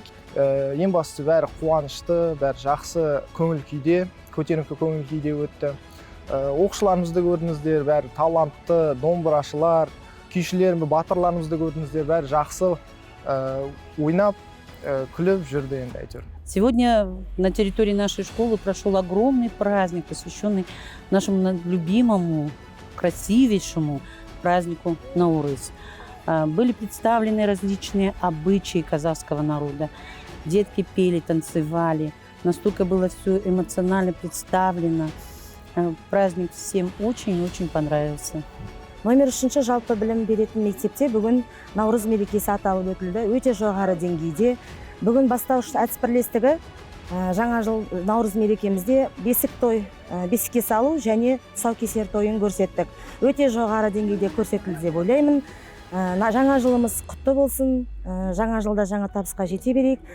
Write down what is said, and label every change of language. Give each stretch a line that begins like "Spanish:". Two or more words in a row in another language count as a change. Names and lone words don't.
Kazakh: Ең бастысы бәрі қуанышты, бәрі жақсы көңіл күйде, көтеріңкі көңіл күйде өтті. Оқушыларымызды көрдіңіздер, бәрі талантты, домбырашылар, күйшілер, батырларымызды көрдіңіздер, бәрі жақсы ойнап, күліп жүрді енді әйтеуір.
Russian: Сегодня на территории нашей школы прошел огромный праздник, посвященный нашему любимому, красивейшему празднику Наурыз. Были представлены различные обычаи казахского народа. Детки пели, танцевали. Настолько было все эмоционально представлено. Праздник всем очень-очень понравился.
Kazakh: Номер 3 жалпы білім беретін мектепте бүгін наурыз мерекесі аталып өтілді. Өте жоғары деңгейде. Бүгін бастауыш әдіс бірлестігі жаңа жыл наурыз мерекемізде бесік той, бесікке салу және тұсаукесер тойын көрсеттік. Өте жоғары деңгейде көрсетілді деп ойлаймын. Жаңа жылымыз құтты болсын, жаңа жылда жаңа табысқа жете берейік.